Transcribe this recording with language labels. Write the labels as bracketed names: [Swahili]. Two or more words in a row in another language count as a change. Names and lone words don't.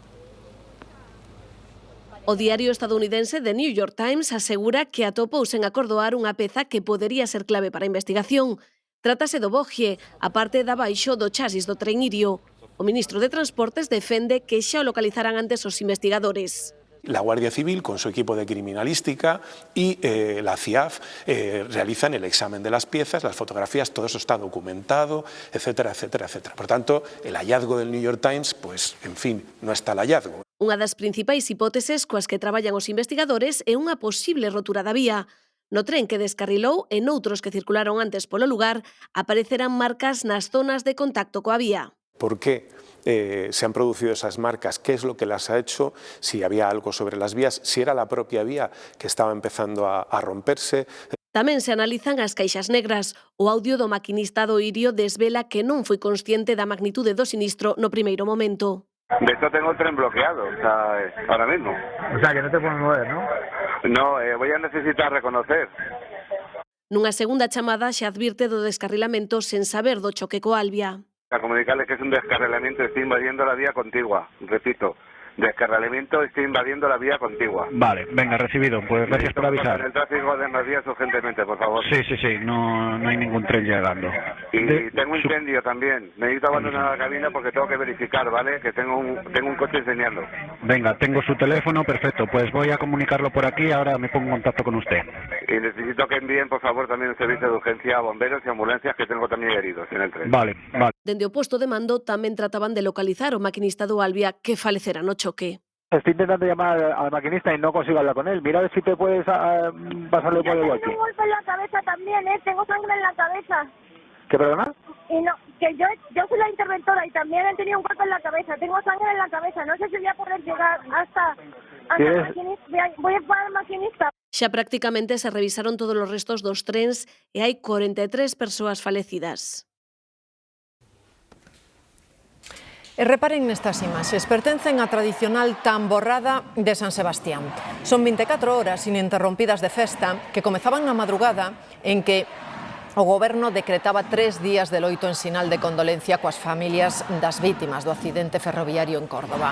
[Galician] O diario estadounidense The New York Times asegura que atopou sen acordoar unha peza que podería ser clave para a investigación. Trátase do bogie, a parte de abaixo do chasis do tren Irio. O ministro de Transportes defende que xa o localizarán antes os investigadores. [Spanish] La Guardia Civil, con su equipo de criminalística, y la CIAF realizan el examen de las piezas, las fotografías, todo eso está documentado, etcétera, etcétera, etcétera. Por tanto, el hallazgo del New York Times, pues, en fin, no está el hallazgo. [Galician] Unha das principais hipóteses coas que traballan os investigadores é unha posible rotura da vía. No tren que descarrilou e noutros que circularon antes polo lugar, aparecerán marcas nas zonas de contacto coa vía. [Spanish] ¿Por qué se han producido esas marcas? ¿Qué es lo que las ha hecho? Si había algo sobre las vías, si era la propia vía que estaba empezando a romperse. [Galician] Tamén se analizan as caixas negras. O audio do maquinista do Irio desvela que non foi consciente da magnitude do sinistro no primeiro momento. [Spanish] De hecho tengo el tren bloqueado, o sea, ahora mismo. O sea, que no te puedes mover, ¿no? No, voy a necesitar reconocer. [Galician] Nunha segunda chamada xa advirte do descarrilamento sen saber do choque coa Albia. [Spanish] A comunicarles que es un descarrilamiento, estoy invadiendo la vía contigua, repito, descarrilamiento está invadiendo la vía contigua. Vale, venga, recibido. Pues gracias por avisar. El tráfico de más vías urgentemente, por favor. Sí, no hay ningún tren llegando. Y tengo incendio también. Necesito abandonar la cabina porque tengo que verificar, ¿vale? Que tengo un coche enseñando. Venga, tengo su teléfono, perfecto. Pues voy a comunicarlo por aquí, ahora me pongo en contacto con usted. Y necesito que envíen, por favor, también un servicio de urgencia a bomberos y ambulancias, que tengo también heridos en el tren. Vale. [Galician] Dende o posto de mando tamén trataban de localizar o maquinista do Albia que falecera no choque. [Spanish] Estoy intentando llamar al maquinista y no consigo hablar con él. Mira a ver si te puedes pasarle por el walkie. Tengo un golpe en la cabeza también, tengo sangre en la cabeza. ¿Qué, perdona? Y no, que yo soy la interventora y también he tenido un golpe en la cabeza. Tengo sangre en la cabeza. No sé si voy a poder llegar hasta el maquinista. Voy a parar al maquinista. [Galician] Xa prácticamente se revisaron todos os restos dos trens e hai 43 persoas falecidas. E reparen nestas imaxes, pertencen á tradicional tamborrada de San Sebastián. Son 24 horas ininterrompidas de festa que comezaban na madrugada en que o Goberno decretaba 3 días de loito en sinal de condolencia coas familias das vítimas do accidente ferroviario en Córdoba.